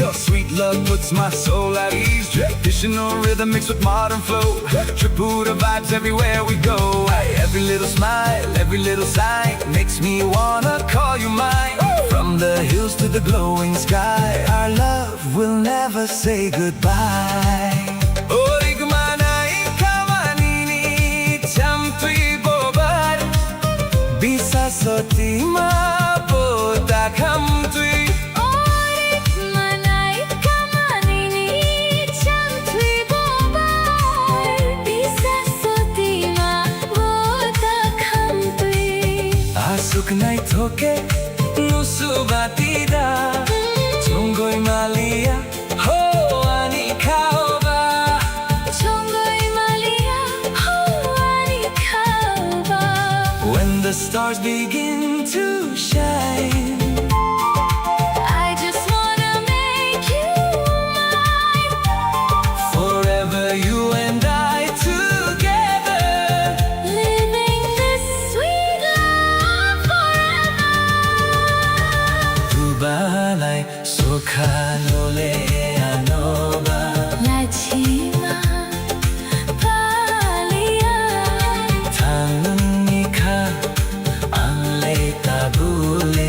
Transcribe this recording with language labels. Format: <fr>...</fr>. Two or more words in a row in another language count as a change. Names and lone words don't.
<en>Your sweet love puts my soul at ease. Traditional rhythm mixed with modern flow. Tripura vibes everywhere we go. Every little smile, every little sign makes me wanna call you mine. From the hills to the glowing sky, our love will never say goodbye.</en> <trp>Bisa soti mabota kam tui. Orik manai kamanini cham tui bobar. Bisa soti mabota kam tui. Asuk nai thoke nusu batida. Chongoi malia ho ani kaoba. Chongoi malia ho ani kaoba.</trp> <en>When the stars begin to shine, I just wanna make you mine. forever you and I together, Living this sweet love forever.</en> <trp>Tu balai sokhanole anoba. Lachima palia. Tangnika anle tabule.</trp>